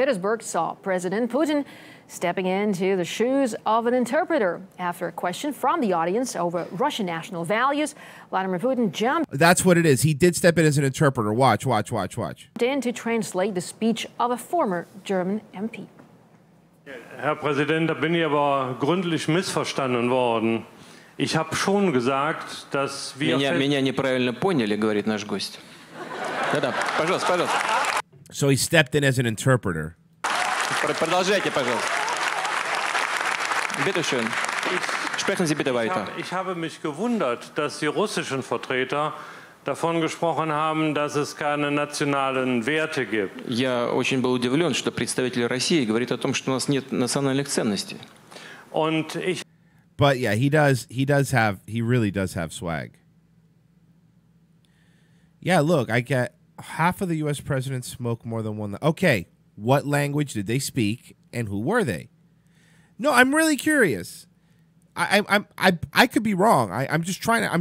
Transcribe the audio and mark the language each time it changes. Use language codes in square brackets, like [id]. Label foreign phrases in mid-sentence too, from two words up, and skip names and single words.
[en] Petersburg saw President Putin stepping into the shoes of an interpreter. After a question from the audience over Russian national values, Vladimir Putin jumped. That's what it is. He did step in as an interpreter. Watch. In to translate the speech of a former German MP. [de] Herr Präsident, da bin ich aber gründlich missverstanden worden. Ich habe schon gesagt, dass wir... [ru] Меня неправильно поняли, говорит наш гость. Да-да, пожалуйста. [en] So he stepped in as an interpreter. [ru] Продолжайте, пожалуйста. [de] Bitte schön. Sprechen Sie bitte weiter. Ich habe mich gewundert, dass die russischen Vertreter davon gesprochen haben, dass es keine nationalen Werte gibt. [ru] Я очень был удивлен, что представитель России говорит о том, что у нас нет национальных ценностей. [de] Und ich... [en] But yeah, he really does have swag. Yeah, look, I get half of the U.S. presidents smoke more than one. Okay, what language did they speak, and who were they? No, I'm really curious. I could be wrong. I'm just trying to.